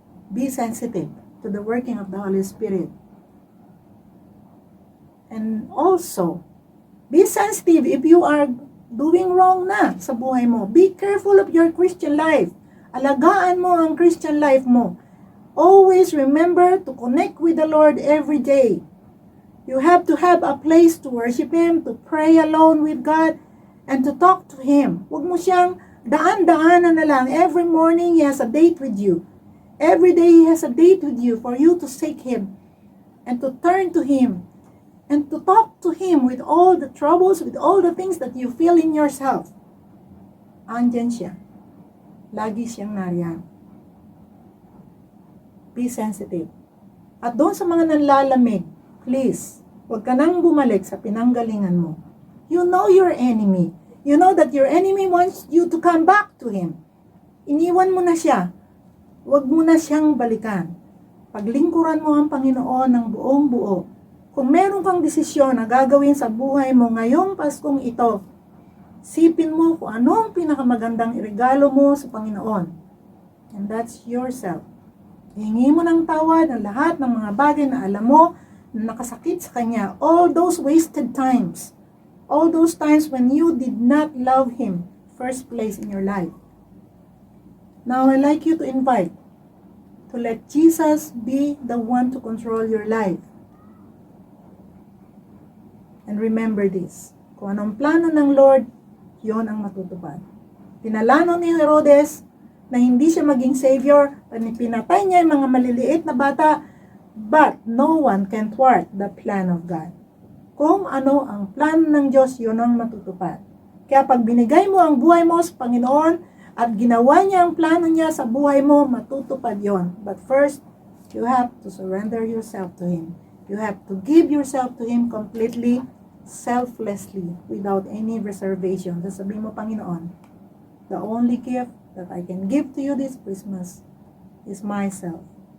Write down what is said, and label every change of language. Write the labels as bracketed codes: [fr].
[en] Be sensitive to the working of the Holy Spirit. And also, be sensitive if you are doing wrong [tl] na sa buhay mo. [en] Be careful of your Christian life. [tl] Alagaan mo ang Christian life mo. [en] Always remember to connect with the Lord every day. You have to have a place to worship Him, to pray alone with God, and to talk to Him. [tl] Huwag mo siyang daan-daanan na lang. [en] Every morning, He has a date with you. Every day, He has a date with you for you to seek Him and to turn to Him and to talk to Him with all the troubles, with all the things that you feel in yourself. [tl] Andyan siya. Lagi siyang nariyan. [en] Be sensitive. [tl] At doon sa mga nanlalamig, please, huwag ka nang bumalik sa pinanggalingan mo. [en] You know your enemy. You know that your enemy wants you to come back to him. [tl] Iniwan mo na siya. Huwag mo na siyang balikan. Paglingkuran mo ang Panginoon ng buong buo. Kung meron kang desisyon na gagawin sa buhay mo ngayong Paskong ito, sipin mo kung anong pinakamagandang iregalo mo sa Panginoon. [en] And that's yourself. [tl] Hingi mo ng tawad ng lahat ng mga bagay na alam mo na nakasakit sa Kanya. [en] All those wasted times. All those times when you did not love Him first place in your life. Now, I'd like you to invite to let Jesus be the one to control your life. And remember this. [tl] Kung anong plano ng Lord, yon ang matutupad. Pinalano ni Herodes na hindi siya maging savior, pinatay niya yung mga maliliit na bata, [en] but no one can thwart the plan of God. [tl] Kung ano ang plano ng Diyos, yun ang matutupad. Kaya pag binigay mo ang buhay mo sa Panginoon at ginawa niya ang plano niya sa buhay mo, matutupad yon. [en] But first, you have to surrender yourself to Him. You have to give yourself to Him completely, selflessly, without any reservation. [tl] Sasabihin mo, [en] Panginoon, the only gift that I can give to you this Christmas is myself.